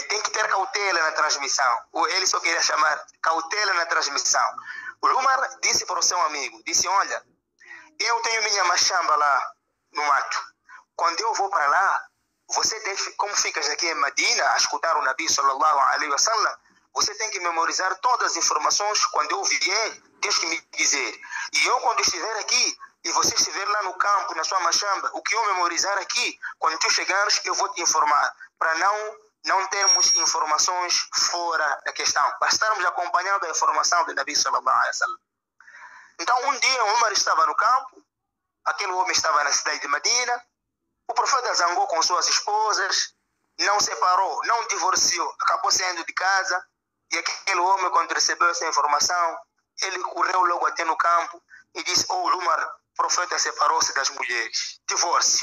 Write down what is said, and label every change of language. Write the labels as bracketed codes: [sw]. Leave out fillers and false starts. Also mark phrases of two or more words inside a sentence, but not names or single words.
[pt] Tem que ter cautela na transmissão. Ele só queria chamar cautela na transmissão. O Umar disse para o seu amigo, disse: olha, eu tenho minha machamba lá no mato. Quando eu vou para lá, você deve, como ficas aqui em Medina a escutar o Nabi [ar] صلى الله عليه وسلم, [pt] você tem que memorizar todas as informações. Quando eu vier, tens que me dizer. E eu, quando estiver aqui e você estiver lá no campo, na sua machamba, o que eu memorizar aqui, quando tu chegares, eu vou te informar, para não termos informações fora da questão, para estarmos acompanhando a informação do Nabi [ar] صلى الله عليه وسلم. [pt] Então, um dia, Umar estava no campo, aquele homem estava na cidade de Medina, o profeta zangou com suas esposas, não separou, não divorciou, acabou saindo de casa, e aquele homem, quando recebeu essa informação, ele correu logo até no campo e disse: Umar, o profeta separou-se das mulheres, divórcio.